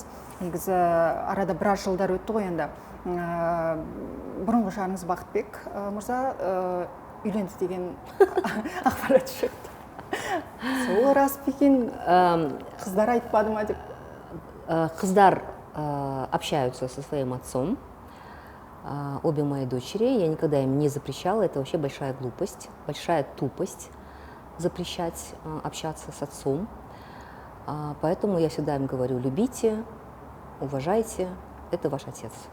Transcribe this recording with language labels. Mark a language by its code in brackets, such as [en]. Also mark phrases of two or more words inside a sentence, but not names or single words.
[kk] Негізі арада біраз жылдар өтті ғой енді. Бұрынғы жарыңыз Бақытбек мырза үйленді деген ақпарат шықты. Сол рас па екен? Қыздар айтпады ма деп? [ru] Қыздар общаются со своим отцом. Обе мои дочери, я никогда им не запрещала, это вообще большая глупость, большая тупость запрещать общаться с отцом. Поэтому я всегда им говорю, любите, уважайте, это ваш отец.